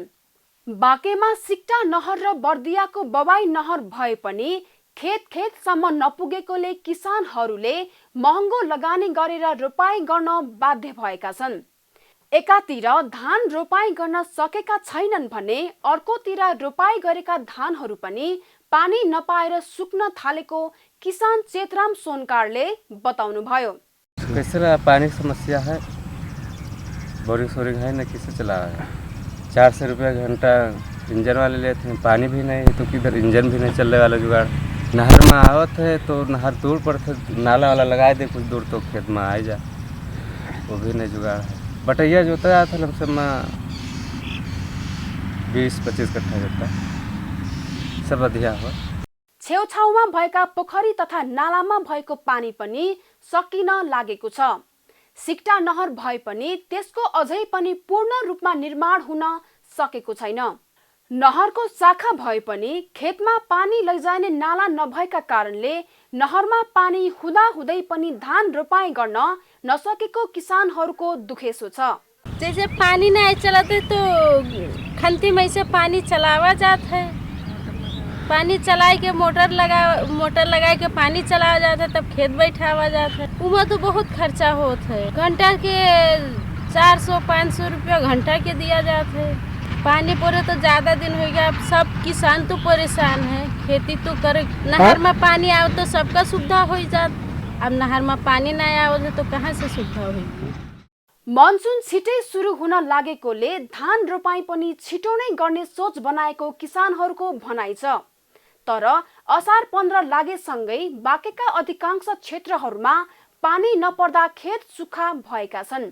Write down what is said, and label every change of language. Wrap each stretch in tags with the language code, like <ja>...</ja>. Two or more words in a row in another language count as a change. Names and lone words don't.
<ne>बाँकेमा सिक्टा नहर र बर्दियाको बबाई नहर भए पनि खेतसम्म नपुगेकोले किसानहरूले महँगो लगानी गरेर रोपाई गर्न बाध्य भएका छन्। एकातिर धान रोपाई गर्न सकेका छैनन् भने अर्कोतिर रोपाई गरेका धानहरू पनि पानी नपाएर सुक्न थालेको किसान चेतराम सोनकारले बताउनु भयो।</ne> <hi>कैसे रहा पानी की समस्या है, बोरिंग सोरिंग है न, किसे चला रहा है। 400 रुपया घंटा इंजन वाले लेते हैं, पानी भी नहीं तो किधर इंजन भी नहीं चलने वाला जुगाड़। नहर में आवत है तो नहर दूर पर नाला वाला लगा दे कुछ दूर तो खेत में आ जा, वो भी नहीं जुगाड़ है। बटैया जोता था हम सब में 20-25 कट्ठा जता सब अधिया हो।</hi> <ne>छेउछाउमा भएका पोखरी तथा नालामा भएको पानी पनि सकिन लागेको छ। सिक्टा नहर भए पनि त्यसको अझै पनि पूर्ण रूपमा निर्माण हुन सकेको छैन। नहरको शाखा भए पनि खेतमा पानी लैजाने नाला नभएका कारणले नहरमा पानी हुँदाहुँदै पनि धान रोपाई गर्न नसकेको किसानहरूको दुखेसो छ।</ne> <hi>जैसे पानी नहीं चलाते तो खंती में से पानी चलावा जाता है, पानी चलाए के मोटर लगा के पानी चलाया जाता है, तब खेत बैठावा जाता है। उमा तो बहुत खर्चा होता है, घंटा के 400-500 रुपया घंटा के दिया जाता है। पानी पड़े तो ज़्यादा दिन हो गया, अब सब किसान तो परेशान है, खेती तो करे। नहर में पानी आओ तो सबका सुविधा हो जात, अब नहर में पानी नहीं आओ तो कहाँ से सुविधा होगी।</hi> <ne>मनसुन छिटै सुरु हुन लागेकोले धान रोपाई पनि छिटो नै गर्ने सोच बनाएको किसानहरूको भनाइ छ। तर असार 15 लागेसँगै बाँकेका अधिकांश क्षेत्रहरूमा पानी नपर्दा खेत सुक्खा भएका छन्।</ne>